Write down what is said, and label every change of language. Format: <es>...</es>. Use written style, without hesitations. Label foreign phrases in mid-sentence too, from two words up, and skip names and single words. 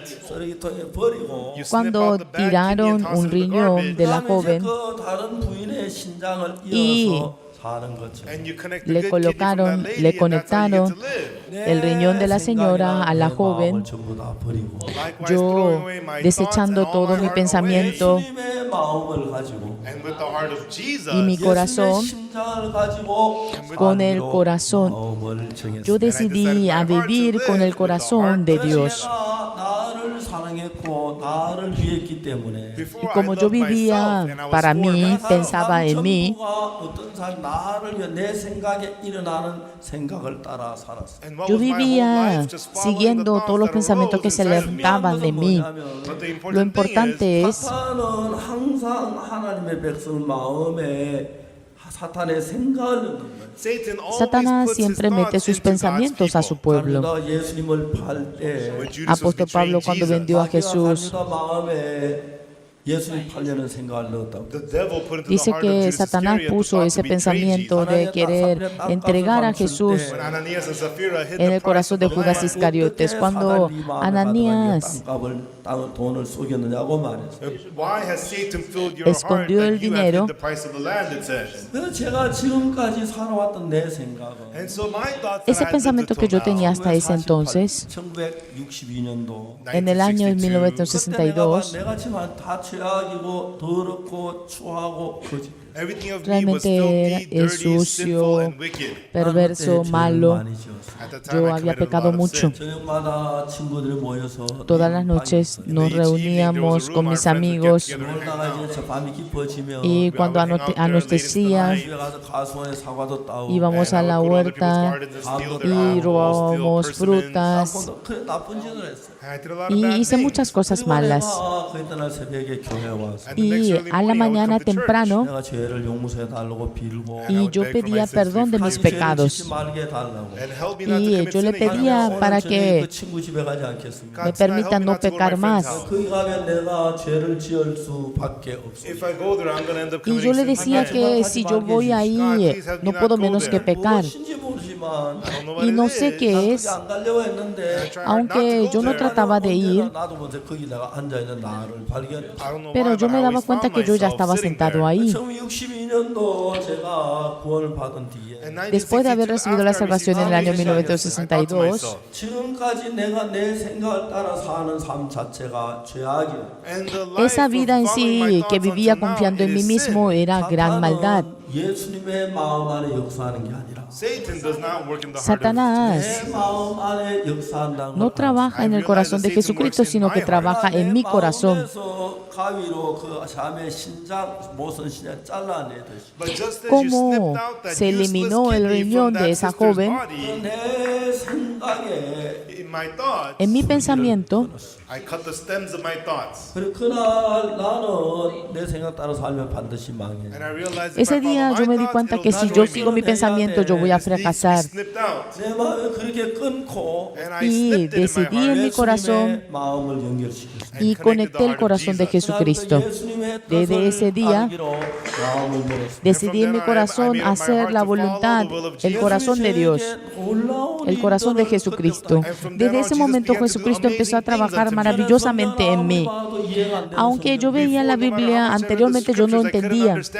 <ko>쓰레기통에 버리고</ko> <en>you snip</en> <es>cuando</es> <en>out the bad kidney</en> <es>tiraron</es> <en>and toss</en> <es>un</es> <en>it in the</en> <es>riñón</es> <en>garbage.</en> <es>de la</es> <ko>그다음에</ko> <es>joven</es> <ko>이제 그 다른 부인의 신장을</ko> <es>y</es> <ko>이어서 사는 거죠.</ko> <en>And you connect the</en> <es>le</es> <en>good kidney from that</en> <es>colocaron,</es> <en>lady,</en> <es>le</es> <en>and that's how you</en> <es>conectaron</es> <en>get to live.</en> <es>el riñón de la señora a la joven.</es> <ko>전부 다 버리고</ko> <en>Likewise,</en> <es>Yo</es> <en>throwing away my</en> <es>desechando</es> <en>thoughts and all</en> <es>todo</es> <en>my</en> <es>mi</es> <en>heart</en> <es>pensamiento</es> <ko>예수님의 마음을 가지고</ko> <en>away. And with the heart of Jesus,</en> <es>y mi corazón,</es> <ko>예수님의 심장을 가지고</ko> <es>con el</es> <ko>마음으로</ko> <es>corazón,</es> <ko>마음을 정했습니다.</ko> <es>yo decidí a vivir con el corazón de Dios.</es> <ko>내가 나를 사랑했고 나를 위했기 때문에</ko> <en>before</en> <es>Y como</es> <en>I</en> <es>yo</es> <en>loved myself</en> <es>vivía</es> <en>and I was</en> <es>para</es> <en>for</en> <es>mí,</es> <en>myself,</en> <es>pensaba en mí,</es> <ko>어떤 사람 나를 위해 내 생각에 일어나는 생각을 따라 살았어요.</ko> <en>and what</en> <es>yo</es> <en>was my whole</en> <es>vivía</es> <en>life just following the</en> <es>siguiendo</es> <en>thoughts</en> <es>todos los</es> <en>that</en> <es>pensamientos que</es> <en>arose</en> <es>se</es> <en>inside of me.</en> <es>levantaban de mí.</es> <en>But the</en> <es>Lo</es> <en>important thing is,</en> <es>importante es,</es> <ko>사탄은 항상 하나님의 백성 마음에 사탄의 생각을 넣는 거예요.</ko> <en>Satan always</en> <es>Satanás</es> <en>puts his</en> <es>siempre mete</es> <en>thoughts</en> <es>sus</es> <en>into God's</en> <es>pensamientos a su</es> <en>people.</en> <es>pueblo.</es> <ko>다윗이 예수님을 팔때</ko> <en>When Judas was</en> <es>Apóstol Pablo</es> <en>betraying</en> <es>cuando</es> <en>Jesus,</en> <es>vendió a Jesús</es> <ko>마음에 예수님 팔려는 생각을 넣었다고.</ko> <en>the devil put into</en> <es>dice</es> <en>the heart of</en> <es>que</es> <en>Judas</en> <es>Satanás</es> <en>Iscariot the</en> <es>puso</es> <en>thought</en> <es>ese</es> <en>to betray</en> <es>pensamiento</es> <en>Jesus.</en> <es>de querer entregar a Jesús</es> <en>When Ananias and Sapphira hid</en> <es>en</es> <en>the</en> <es>el</es> <en>price</en> <es>corazón</es> <en>of</en> <es>de</es> <en>the</en> <es>Judas</es> <en>land,</en> <es>Iscariotes. Cuando Ananías</es> <ko>돈을 속였느냐고 말했어요.</ko> <en>why has Satan filled your heart</en> <es>escondió el</es> <en>that you have</en> <es>dinero?</es> <en>hid the price of the land, it says.</en> <ko>그래서 제가 지금까지 살아왔던 내 생각은</ko> <en>And so my thoughts that</en> <es>Ese</es> <en>I had lived</en> <es>pensamiento que yo</es> <en>until</en> <es>tenía</es> <en>now,</en> <es>hasta ese entonces,</es> <ko>1962년도</ko> <es>en el año 1962,</es> <en>1962,</en> <ko>내가 지금 다 죄악이고 더럽고 추하고 거짓.</ko> <en>everything of me was</en> <es>realmente</es> <en>filthy,</en> <es>es</es> <en>dirty, sinful,</en> <es>sucio,</es> <en>and wicked.</en> <es>perverso, malo.</es> <en>At the time,</en> <es>Yo</es> <en>I</en> <es>había</es> <en>committed a</en> <es>pecado</es> <en>lot of</en> <es>mucho.</es> <en>sin.</en> <ko>저녁마다 친구들이 모여서</ko> <es>Todas las noches nos reuníamos con mis amigos</es> <ko>놀다가 이제 저 밤이 깊어지면</ko> <es>y cuando anochecía</es> <ko>집에 가서 가수원에 사과도 따오고</ko> <es>íbamos a la huerta y robábamos frutas</es> <ko>그래 나쁜 짓을 했어.</ko> <en>I did a lot of</en> <es>y</es> <en>bad</en> <es>hice</es> <en>things.</en> <es>muchas cosas malas.</es> <ko>그날 새벽에 교회 와서</ko> <en>And the next</en> <es>Y</es> <en>early</en> <es>a la</es> <en>morning, I would</en> <es>mañana</es> <en>come to church.</en> <es>temprano</es> <ko>내가 죄 죄를 용서해 달라고 빌고</ko> <es>y yo pedía perdón de mis pecados.</es> <ko>말게 해달라고.</ko> <en>And help me not to</en> <es>Y</es> <en>commit</en> <es>yo le</es> <en>sin against</en> <es>pedía</es> <en>you.</en> <es>para</es> <ko>저녁에</ko> <es>que</es> <ko>그 친구 집에 가지 않겠습니까?</ko> <es>me permitan no pecar más.</es> <ko>거기 가면 내가 죄를 지을 수밖에 없어.</ko> <en>If I go there, I'm going to end up</en> <es>Y yo le</es> <en>committing</en> <es>decía</es> <en>sin</en> <es>que si yo voy ahí, no puedo menos que pecar.</es> <ko>무엇인지 모르지만</ko> <es>Y no sé qué es,</es> <ko>안 가려고 했는데</ko> <es>aunque yo no trataba de ir,</es> <ko>나도 먼저 거기 내가 앉아 있는 나를 발견했어.</ko> <es>pero yo me daba cuenta que yo ya estaba sentado ahí.</es> <ko>처음 62년도 제가 구원을 받은 뒤에</ko> <es>Después de haber recibido la salvación en el año 1962,</es> <ko>지금까지 내가 내 생각을 따라 사는 삶 자체가 죄악이야.</ko> <es>esa vida en sí que vivía confiando en mí mismo era gran maldad.</es> <ko>예수님의 마음 안에 역사하는 게 아니라</ko> <en>Satan does not work in the heart of</en> <es>Satanás</es> <ko>내 마음 안에 역사한다는</ko> <es>no trabaja en el corazón de Jesucristo, sino que trabaja en mi corazón.</es> <ko>가위로 그 자매 신장 모선 신장 잘라내듯이</ko> <en>But just as you</en> <es>Como</es> <en>snipped out that</en> <es>se</es> <en>useless</en> <es>eliminó el</es> <en>kidney</en> <es>riñón</es> <en>from</en> <es>de</es> <en>that</en> <es>esa</es> <en>sister's</en> <es>joven,</es> <en>body,</en> <ko>내 생각에</ko> <en>in my thoughts,</en> <es>en mi pensamiento,</es> <en>I cut the stems of my thoughts.</en> <ko>그리고 그날 나는 내 생각 따라 살면 반드시 망해.</ko> <en>And I realized if</en> <es>ese</es> <en>I follow</en> <es>día yo</es> <en>my</en> <es>me di</es> <en>thoughts,</en> <es>cuenta</es> <en>it'll</en> <es>que si</es> <en>destroy</en> <es>yo sigo</es> <en>me.</en> <es>mi pensamiento, yo voy a</es> <en>This needs to be</en> <es>fracasar.</es> <en>snipped out.</en> <ko>내 마음을 그렇게 끊고</ko> <en>And I</en> <es>Y</es> <en>snipped it in my</en> <es>decidí en</es> <en>heart</en> <es>mi corazón</es> <ko>예수님의 마음을 연결시켰어.</ko> <en>and</en> <es>y</es> <en>connected</en> <es>conecté</es> <en>the</en> <es>el</es> <en>heart of</en> <es>corazón de</es> <en>Jesus.</en> <es>Jesucristo. Desde ese día decidí en mi corazón hacer la voluntad, el corazón de Dios, el corazón de Jesucristo. Desde ese momento Jesucristo empezó a trabajar maravillosamente en mí. Aunque yo veía la Biblia anteriormente, yo no entendía.</es>